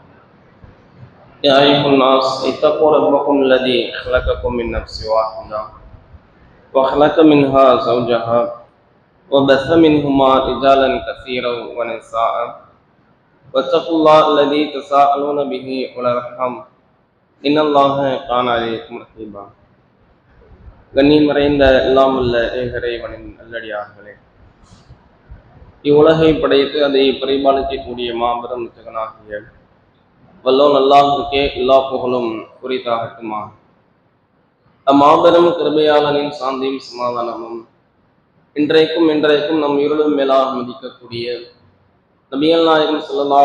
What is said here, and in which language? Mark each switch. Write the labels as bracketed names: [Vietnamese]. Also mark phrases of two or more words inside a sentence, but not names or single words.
[Arabic] يا أيها الناس اتقوا ربكم الذي خلقكم من نفس واحدة وخلق منها زوجها وبث منهما رجالا كثيرا ونساء واتقوا الله الذي تساءلون به والأرحام إن الله كان عليكم رقيبا. [Tamil] கண்ணியமறைந்த எல்லாம் உள்ள இறைவனின் நல்லடியார்களே, இவ்வுலகை படைத்து அதை பரிபாலிக்கக்கூடிய மாபெரும் ஜெகனாகிய வல்லோன் அல்லாஹ்வுக்கே எல்லா புகழும் குறித்தாகட்டுமா. அம்மாபெரும் கிருபையாளனின் சாந்தியும் சமாதானமும் இன்றைக்கும் நம் இருளும் மேலாக மதிக்கக்கூடிய நபிகள் நாயகம் ஸல்லல்லாஹு